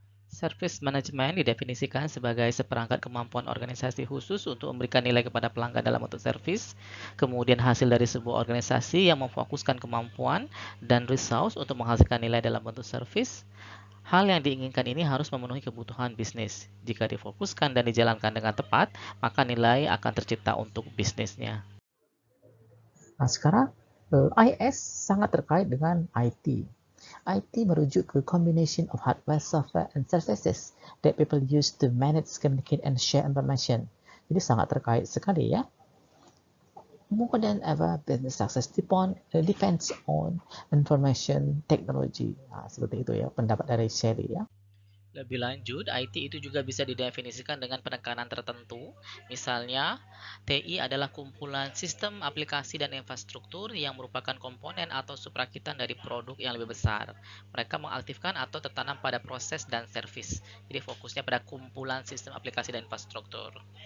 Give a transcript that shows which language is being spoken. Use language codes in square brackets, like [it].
[id] Service Management didefinisikan sebagai seperangkat kemampuan organisasi khusus untuk memberikan nilai kepada pelanggan dalam bentuk servis, kemudian hasil dari sebuah organisasi yang memfokuskan kemampuan dan resource untuk menghasilkan nilai dalam bentuk servis. Hal yang diinginkan ini harus memenuhi kebutuhan bisnis. Jika difokuskan dan dijalankan dengan tepat, maka nilai akan tercipta untuk bisnisnya. Sekarang IS sangat terkait dengan IT. [en] IT [id] merujuk ke [en] combination of hardware, software, and services that people use to manage, communicate, and share information. [id] Jadi sangat terkait sekali ya. [en] More than ever, business success depends on information technology. [id] Seperti itu ya, pendapat dari Sherry ya. Lebih lanjut, IT itu juga bisa didefinisikan dengan penekanan tertentu. Misalnya, TI adalah kumpulan sistem, aplikasi, dan infrastruktur yang merupakan komponen atau subrakitan dari produk yang lebih besar. Mereka mengaktifkan atau tertanam pada proses dan servis. Jadi fokusnya pada kumpulan sistem, aplikasi, dan infrastruktur.